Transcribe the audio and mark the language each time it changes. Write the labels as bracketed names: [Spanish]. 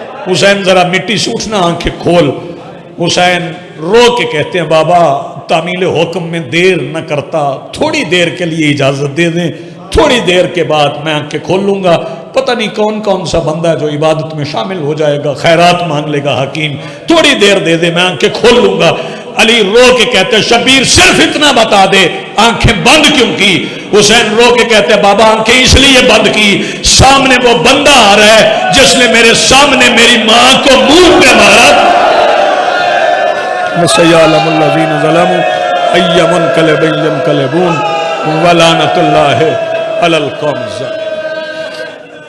[Urdu] حسین ذرا مٹی سے اٹھنا, آنکھیں کھول. حسین رو کے کہتے ہیں بابا تعمیل حکم میں دیر نہ کرتا, تھوڑی دیر کے لیے اجازت دے دیں, تھوڑی دیر کے بعد میں آنکھیں کھول لوں گا. پتہ نہیں کون کون سا بندہ ہے جو عبادت میں شامل ہو جائے گا, خیرات مانگ لے گا حکیم, تھوڑی دیر دے دے میں آنکھیں کھول لوں گا. علی رو کے کہتے ہیں شبیر صرف اتنا بتا دے آنکھیں بند کیوں کی. حسین رو کے کہتے ہیں بابا آنکھیں اس لیے بند کی, سامنے وہ بندہ آ رہا ہے جس نے میرے سامنے میری ماں کو منہ پہ مارا. [Arabic] وَسَيَعْلَمُ الَّذِينَ ظَلَمُوا أَيَّ مُنْقَلَبٍ يَنْقَلِبُونَ وَلَعْنَةُ اللَّهِ عَلَى الْقَوْمِ الظَّالِمِينَ.